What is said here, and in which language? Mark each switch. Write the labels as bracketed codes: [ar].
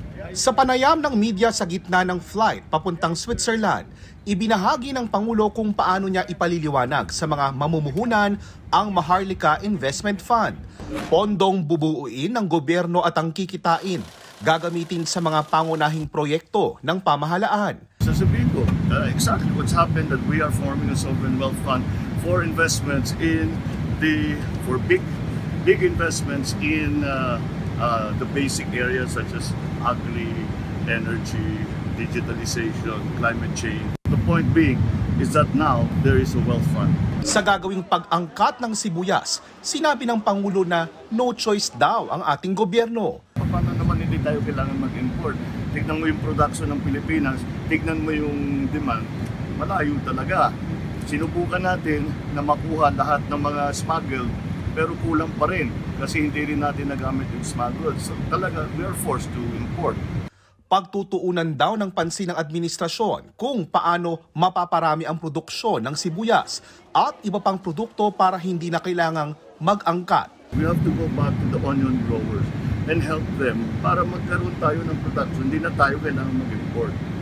[tl] Sa panayam ng media sa gitna ng flight papuntang Switzerland, ibinahagi ng Pangulo kung paano niya ipaliliwanag sa mga mamumuhunan ang Maharlika Investment Fund. Pondong bubuuin ng gobyerno at ang kikitain, gagamitin sa mga pangunahing proyekto ng pamahalaan. Sasabihin ko, [en] exactly what's happened that we are forming a sovereign wealth fund for investments for big investments in the basic areas such as agri, energy, digitalization, climate change. The point being is that now there is a wealth fund. [tl] Sa gagawing pag-angkat ng sibuyas, sinabi ng Pangulo na no choice daw ang ating gobyerno. Paano naman hindi tayo kailangan mag-import? Tignan mo yung production ng Pilipinas, tignan mo yung demand, malayo talaga. Sinubukan natin na makuha lahat ng mga smuggled pero kulang pa rin kasi hindi rin natin nagamit yung smuggled. [en] So talaga, we are forced to import. [tl] Pagtutuunan daw ng pansin ng administrasyon kung paano mapaparami ang produksyon ng sibuyas at iba pang produkto para hindi na kailangang mag-angkat. [en] We have to go back to the onion growers and help them [tl] para magkaroon tayo ng production. Hindi na tayo kailangan mag-import.